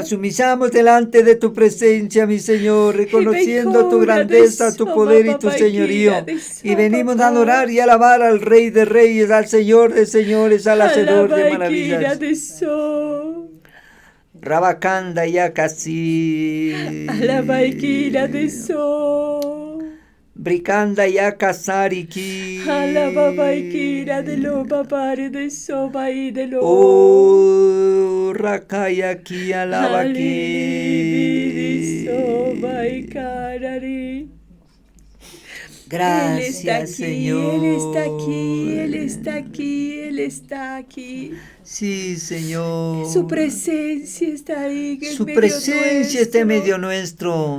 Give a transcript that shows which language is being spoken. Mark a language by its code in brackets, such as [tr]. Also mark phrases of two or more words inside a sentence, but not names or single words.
[es] Nos humillamos delante de tu presencia, mi Señor, reconociendo tu grandeza, tu poder y tu señorío. Y venimos a adorar y alabar al Rey de Reyes, al Señor de Señores, al Hacedor de maravillas. Rabacanda ya casi. Alabaikira de So. Bricanda ya casariki. Alabaikira de lo papare de Soba y de lo. Oh, rakaya ki alabaki. Gracias, Señor. Él está aquí, Él está aquí, Él está aquí. Sí, Señor. Su presencia está ahí. Su presencia está en medio nuestro.